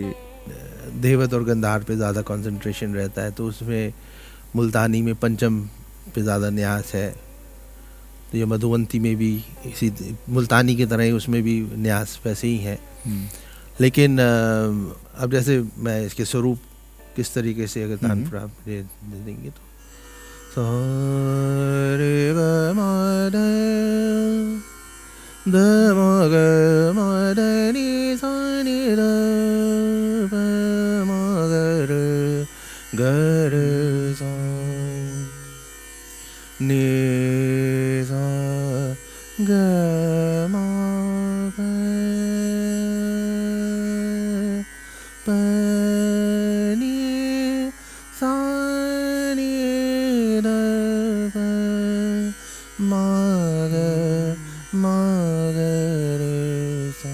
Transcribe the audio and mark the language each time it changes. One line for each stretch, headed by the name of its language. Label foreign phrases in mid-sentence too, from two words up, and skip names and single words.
Hindi: देवत और गंधार पे ज़्यादा कंसंट्रेशन रहता है, तो उसमें मुल्तानी में पंचम पे ज़्यादा न्यास है। तो ये मधुवंती में भी इसी मुल्तानी की तरह ही उसमें भी न्यास वैसे ही है। लेकिन अब जैसे मैं इसके स्वरूप किस तरीके से अगर तानपुरा दे देंगे तो सा रे ग म ध ध म ग म ध नि सा नि ध प म ग र सा नि सा ग म प प नि सा नि ध प म ग रे सा।